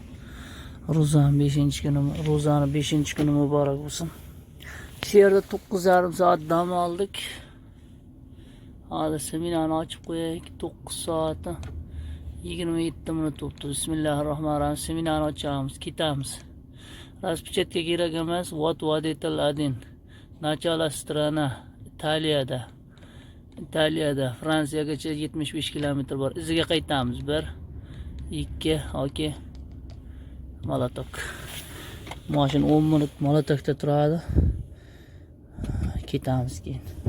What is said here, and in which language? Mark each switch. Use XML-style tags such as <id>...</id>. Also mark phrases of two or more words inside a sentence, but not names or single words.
<uz>Ro'zani 5-kuni muborak bo'lsin. Shu yerda 9,5 soat dam oldik. Hozir seminarni ochib qo'yaylik. 9 soat 27 minut o'tdi. Bismillahirrohmanirrohim. Seminarni ochamiz, ketamiz. Распечатка kerak emas.</uz> <ru>Вот водитель один. Начало страна.</ru> <uz>Italiyada Fransiyagacha 75 kilometr bor. Iziga qaytamiz. 1 2 okey. Molotok. Mashina 10 minut Molotokda turadi. Ketamiz keyin.</uz>